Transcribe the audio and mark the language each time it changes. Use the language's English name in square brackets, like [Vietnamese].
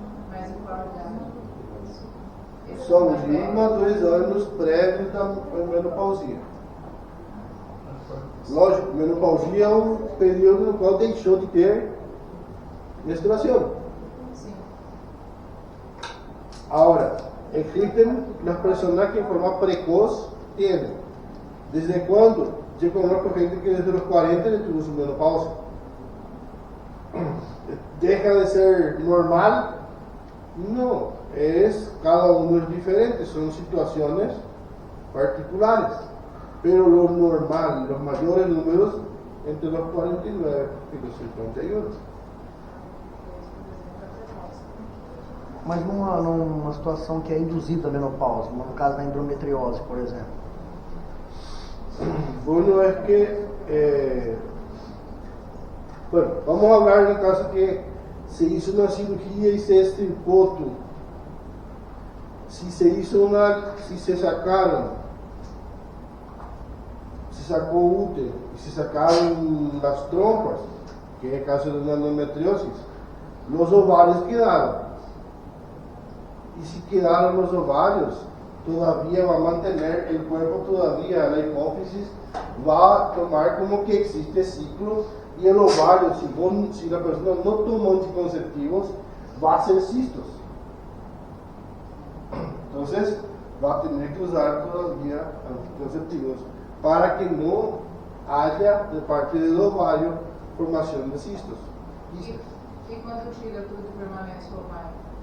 [Portuguese] Mas em qual idade? São de 1 a 2 anos prévios da menopausia. Lógico, menopausia é um período no qual deixou de ter menstruação. Sim. [Spanish] Ahora, existen las personas que en forma precoz tienen. ¿Desde cuándo? Yo conozco gente que desde los 40 le tuvo su menopausia. ¿Deja de ser normal? No, cada uno es diferente, son situaciones particulares. Pero lo normal, los mayores números, entre los 49 y los 51. [Portuguese] Mas numa situação que é induzida a menopausa, no caso da endometriose, por exemplo. [Spanish] Bueno, es que, bueno, vamos a hablar del caso que se hizo una cirugía y se extirpó tú. Si se sacó útero y se sacaron las trompas, que es el caso de una endometriosis, los ovarios quedaron. Y si quedaron los ovarios, todavía va a mantener el cuerpo, todavía la hipófisis va a tomar como que existe ciclo, y el ovario, si la persona no toma anticonceptivos, va a hacer cistos. Entonces va a tener que usar todavía anticonceptivos para que no haya de parte del ovario formación de cistos. [Portuguese] E quando tira tudo, permanece o ovário?